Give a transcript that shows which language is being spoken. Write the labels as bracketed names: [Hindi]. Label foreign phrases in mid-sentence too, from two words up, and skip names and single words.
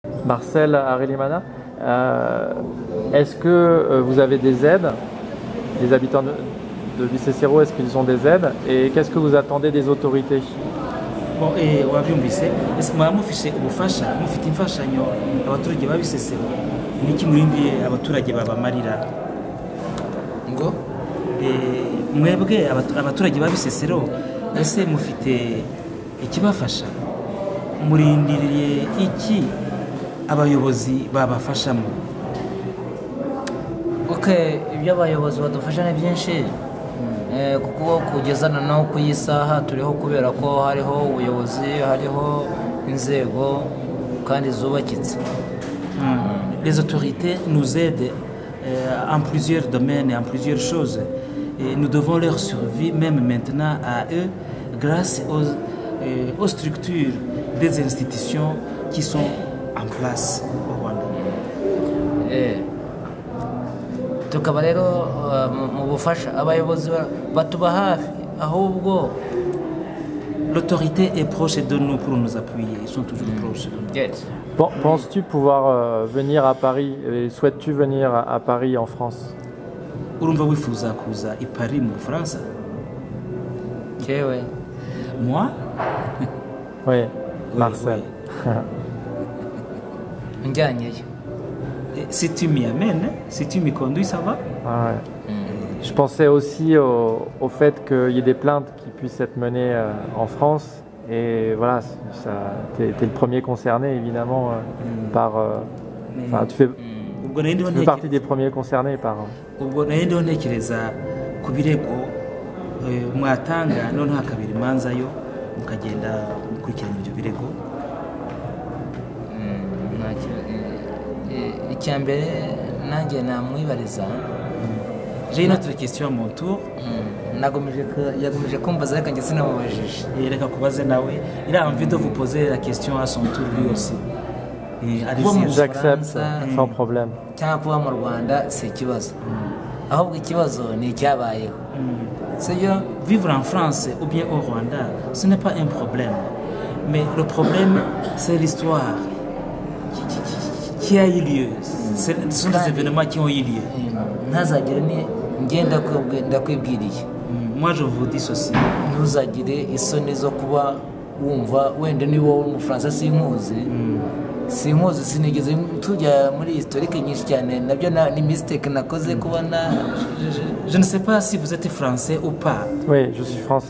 [French] Marcel Arelimana, est-ce que vous avez des aides? Les habitants de Bisesero, est-ce qu'ils ont des aides? Et qu'est-ce que vous attendez des autorités? Bon, [Kinyarwanda] wabyumvise ese mwaba mufise ubufasha mufite imfashanyo abaturage ba Bisesero niki murindiye abaturage babamarira ngo mwebwe abaturage ba Bisesero ese mufite ikibafasha murindiriye iki abayobozi babafashamo? Okay, ibyo abayobozi badufasha ni byinshi kuko kugeza noneho ku isaha turiho kubera ko hariho ubuyobozi, hariho inzego kandi zubakitse. [French] Les autorités nous aident en plusieurs domaines, en plusieurs choses. Et nous devons leur survie même maintenant à eux grâce aux structures des institutions qui sont en place au Rwanda. [Kinyarwanda] Tukaba rero mu bufasha abayobozi batuba hafi, ahubwo [French] l'autorité est proche de nous pour nous appuyer, ils sont toujours proches de nous. Yes. Penses-tu pouvoir venir à Paris et souhaites-tu venir à Paris en France? [Kinyarwanda] Urumva wifuza kuza i Paris mu France? Kewe. [French] Moi? Oui, Marcel. [Kinyarwanda] Njyanyeyo. [French] Si tu m'y amènes, si tu m'y conduis, ça va? Ah ouais. Je pensais aussi au fait qu'il y ait des plaintes qui puissent être menées en France. Et voilà, tu es le premier concerné, évidemment, par... tu fais partie des premiers concernés par... [Kinyarwanda] ubwo nayo ndiho ntekereza ku birego mwatanga noneho hakabira imanza yo mukagenda mukurikirana ibyo birego. Icyambere nanjye namwibariza. [French] J'ai une autre question à mon tour. [Kinyarwanda] Yagomeje kumbaza reka njye sinamubajije. Reka kubaze nawe. [French] Il a envie de vous poser la question à son tour lui aussi. J'accepte sans problème. [Kinyarwanda] Cyangwa kuba mu Rwanda si ikibazo. Ahubwo ikibazo ni icyabayeho. [French] Vivre en France ou bien au Rwanda, ce n'est pas un problème. Mais le problème, c'est l'histoire qui a eu lieu. Ce sont des événements qui ont eu lieu. Moi, je vous dis ceci. [Kinyarwanda] Ntuzagire isoni zo kuba wumva wenda ni wowe umufaransa sinkuzi sinigeze tujya muri historique nyinshi cyane nabyo ni mistake nakoze kubona. [French] Je ne sais pas si vous êtes français ou pas. Oui, je suis français.